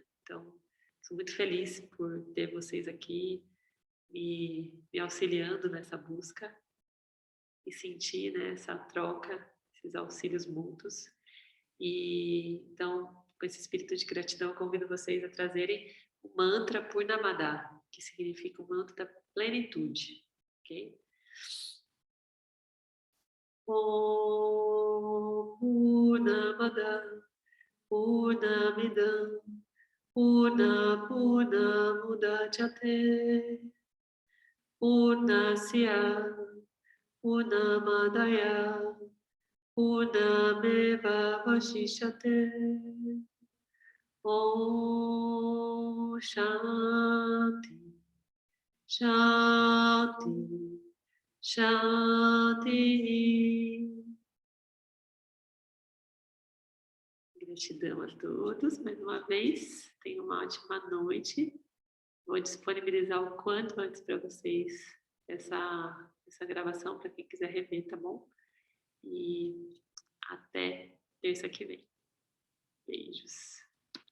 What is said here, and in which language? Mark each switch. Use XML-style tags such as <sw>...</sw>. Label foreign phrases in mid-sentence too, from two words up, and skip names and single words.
<pt>Então, sou muito feliz por ter vocês aqui me auxiliando nessa busca e sentir, né, essa troca, esses auxílios mútuos. E então, com esse espírito de gratidão, convido vocês a trazerem o mantra Purnamada, que significa o mantra da plenitude, ok?</pt> <sa>ॐ पूर्णमद पूर्णमिदं पूर्णमुदच्यते पूर्णस्य पूर्णमादाय पूर्णमेव वशिष्यते. ॐ शान्ति, शान्ति, शान्ति.</sa> <pt>Gratidão a todos, mais uma vez. Tenham uma ótima noite. Vou disponibilizar o quanto antes para vocês essa gravação, para quem quiser rever, tá bom? E até terça que vem. Beijos.</pt>